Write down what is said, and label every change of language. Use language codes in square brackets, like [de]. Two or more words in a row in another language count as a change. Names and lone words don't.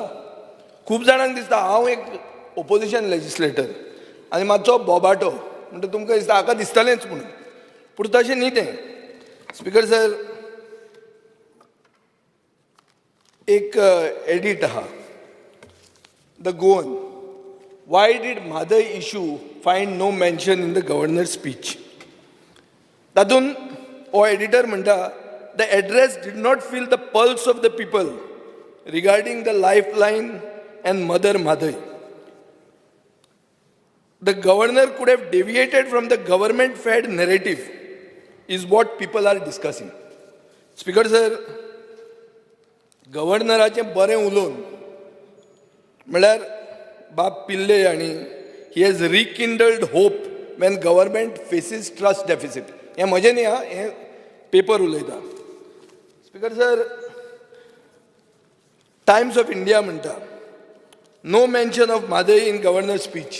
[kok] हांव एक [en] opposition legislator [kok] आनी मातसो बोबाटो म्हणटा तुमकां दिसता हाका दिसतलेंच म्हणून, पूण तशें न्ही तें. [en] Speaker sir, [kok] एक एडिट आहा द गोवन, [en] why did Madai issue find no mention in the governor's speech? [kok] तातून हो एडिटर म्हणटा [en] the address did not feel the pulse of the people regarding the lifeline and Mother Madai. The governor could have deviated from the government-fed narrative is what people are discussing. Speaker sir, [kok] गव्हर्नराचें बरें उलोवन म्हळ्यार बाब पिल्ले आनी [en] he has rekindled hope when government faces trust deficit. [kok] हें म्हजें न्ही, हें पेपर उलयता. [en] Speaker sir, [kok] टायम्स ऑफ इंडिया म्हणटा [en] no mention of Mhadei in governor speech.